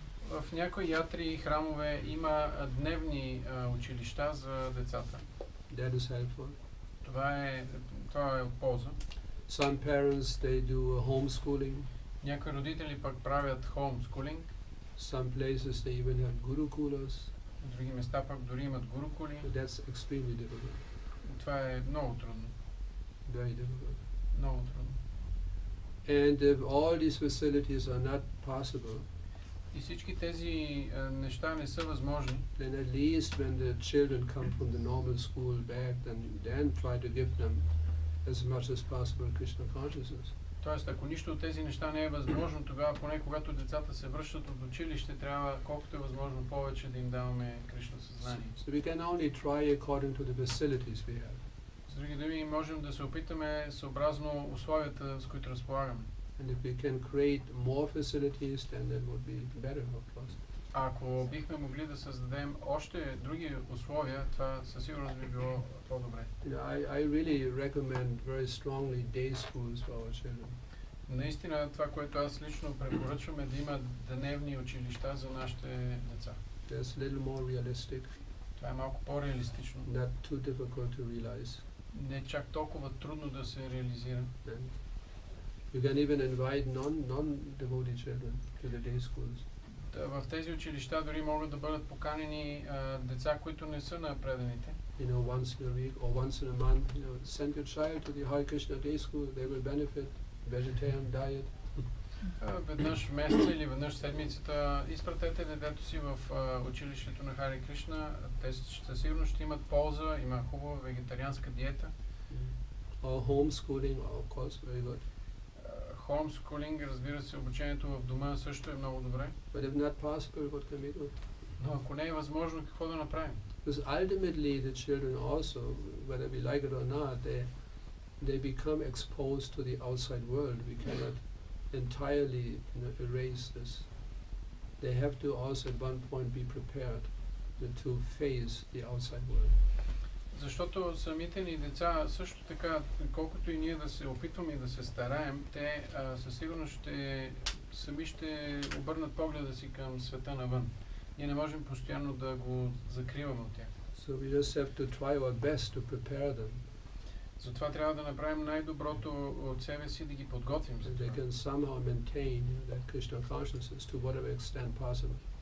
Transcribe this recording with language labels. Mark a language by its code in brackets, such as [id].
[bg] В някои ятри и храмове има дневни училища за децата. [en] That is helpful. [bg] Това е от полза. [en] Some parents, they do homeschooling. [bg] Някои родители пък правят homeschooling. [en] Some places they even have gurukulas. [bg] В други места пък дори имат гурукули. [en] That's extremely difficult. [bg] Това е много трудно. [en] Very difficult. [bg] Много трудно. [en] And if all these facilities are not possible, [bg] И всички тези неща не са възможни, [en] then at least when the children come from the normal school back, then try to give them as much as possible Krishna consciousness. [bg] Тоест, ако нищо от тези неща не е възможно, тогава поне когато децата се връщат от училище, трябва колкото е възможно повече да им даваме Кришна съзнание. [en] So we can only try according to the facilities we have. [bg] С други думи, можем да се опитаме съобразно условията, с които разполагаме. [en] And if we can create more facilities, then that would be better, of course. [bg] Ако бихме могли да създадем още други условия, това със сигурност би било по-добре. [en] I really recommend very strongly day schools for our children. [bg] Наистина, това, което аз лично препоръчвам, е да има дневни училища за нашите деца. [en] That's a little more realistic. [bg] Това е малко по-реалистично. [en] Not too difficult to realize. [bg] Не чак толкова трудно да се реализира. [en] And you can even invite non-devotee children to the day schools. [bg] В тези училища дори могат да бъдат поканени деца, които не са на преданите. [en] Once in a week or once in a month, send your child to the Hare Krishna day school. They will benefit. Vegetarian diet. [bg] Веднъж в месеца или веднъж в седмицата изпратете детето си в училището на Харе Кришна. Те със сигурност ще имат полза, има хубава вегетарианска диета. [en] Or homeschooling, of course, very good. [bg] Homeschooling, разбира се, обучението в дома също е много добре. [en] But if not possible, what can we do? [bg] Но ако не е възможно, какво да направим? [en] Because ultimately the children also, whether we like it or not, they become exposed to the outside world. We cannot entirely erase this. They have to also at one point be prepared to face the outside world. [bg] Защото самите ни деца също така, колкото и ние да се опитваме и да се стараем, те със сигурност сами ще обърнат погледа си към света навън. Ние не можем постоянно да го закриваме от тях. So we just have to try our best to prepare them. Затова трябва да направим най-доброто от себе си, да ги подготвим за [en] They [bg] това. [en] can somehow maintain that Krishna consciousness to whatever extent possible.